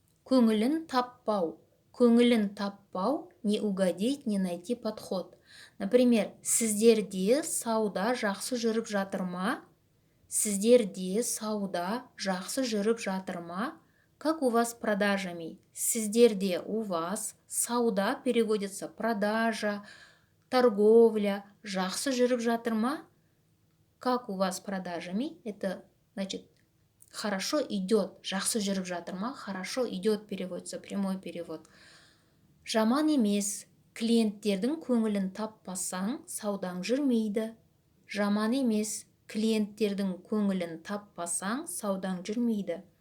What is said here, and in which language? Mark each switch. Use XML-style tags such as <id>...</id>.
<kk>Көңілін таппау. Көңілін таппау,</kk> <ru>не угодить, не найти подход. Например,</ru> <kk>сіздерде сауда жақсы жүріп жатыр ма? Сіздерде сауда жақсы жүріп жатыр ма?</kk> <ru>Как у вас с продажами?</ru> <kk>Сіздерде</kk> <ru>у вас</ru> <kk>сауда</kk> <ru>переводится продажа, торговля.</ru> <kk>Жақсы жүріп жатыр ма?</kk> <ru>Как у вас с продажами? Это значит хорошо идет.</ru> <kk>Жақсы жүріп жатыр ма?</kk> <ru>Хорошо идет переводится, прямой перевод.</ru> <kk>Жаман емес. Клиенттердің көңілін таппасаң, саудаң жүрмейді. Жаман емес. Клиенттердің көңілін таппасаң, саудаң жүрмейді.</kk>